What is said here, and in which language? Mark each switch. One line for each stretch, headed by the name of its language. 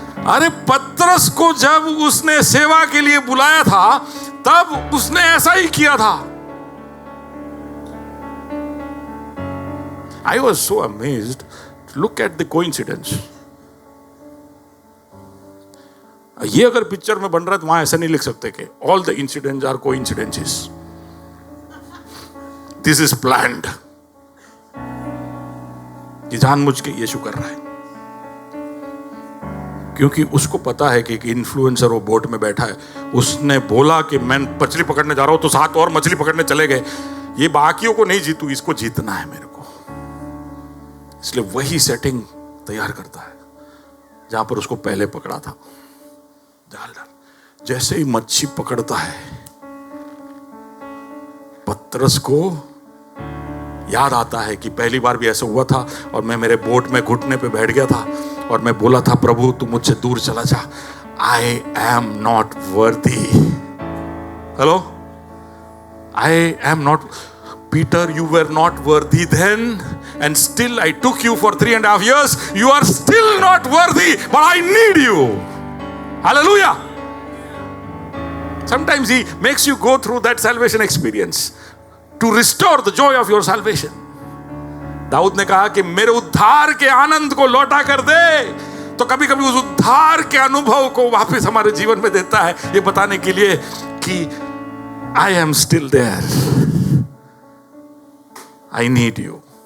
Hindi: अरे पतरस को जब उसने सेवा के लिए बुलाया था तब उसने ऐसा ही किया था।
English: I was so amazed to look at the coincidence.
Hindi: ये अगर पिक्चर में बन रहा है तो वहां ऐसा नहीं लिख सकते कि
English: all the incidents are coincidences. This is planned.
Hindi: ये जानबूझ के यीशु कर रहा है, क्योंकि उसको पता है कि एक इन्फ्लुएंसर वो बोट में बैठा है, उसने बोला कि मैं मछली पकड़ने जा रहा हूं, तो 7 और मछली पकड़ने चले गए। ये बाकियों को नहीं जीतू, इसको जीतना है मेरे को। इसलिए वही सेटिंग तैयार करता है जहां पर उसको पहले पकड़ा था, जाल डाल। जैसे ही मच्छी पकड़ता है, पतरस को याद आता है कि पहली बार भी ऐसा हुआ था और मैं मेरे बोट में घुटने पे बैठ गया था और मैं बोला था, प्रभु तू मुझसे दूर चला जा,
English: I am not worthy. Hello, I am not, Peter you were not worthy then and still I took you for 3.5 years. You are still not worthy, but I need you. Hallelujah. Sometimes he makes you go through that salvation experience to restore the joy of your salvation.
Hindi: Dawood ने कहा कि मेरे उद्धार के आनंद को लौटा कर दे, तो कभी कभी उस उद्धार के अनुभव को वापस हमारे जीवन में देता है, ये बताने के लिए कि
English: I am still there. I need you.